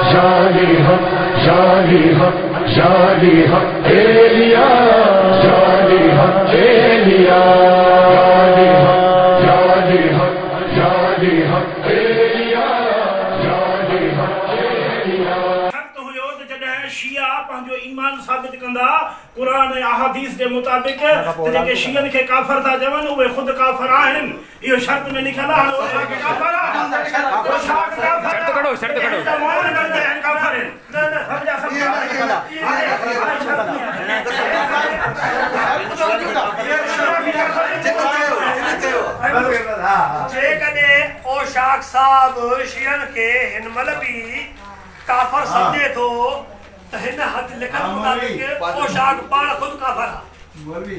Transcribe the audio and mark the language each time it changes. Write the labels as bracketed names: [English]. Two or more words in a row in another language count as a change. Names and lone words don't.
[Sindhi] Jali haq, Jali haq, Jali haq, Eliya. Jali haq, Eliya. Jali haq, Jali haq, Jali haq, Eliya. Jali haq, Eliya. हक़ हुयो त जॾहिं शिया पंहिंजो ईमान साबित कंदा कुरान ऐं अहादीस जे मुताबिक़ त जेके शियनि खे काफ़िर था चवनि उहे ख़ुदि काफ़िर आहिनि इहो शर्त में लिखियलु आहे उहे छा के काफ़िर आहे शर्त कढो शर्त कढो त मोहन कंदे आहिनि काफ़िर आहिनि न सम्झा जेकॾहिं ओशाक साहब शियनि खे हिन महिल बि काफ़िर सम्झे थो त हिन हद लिखण मुताबिक़ ओशाक पाण ख़ुदि काफ़िर आहे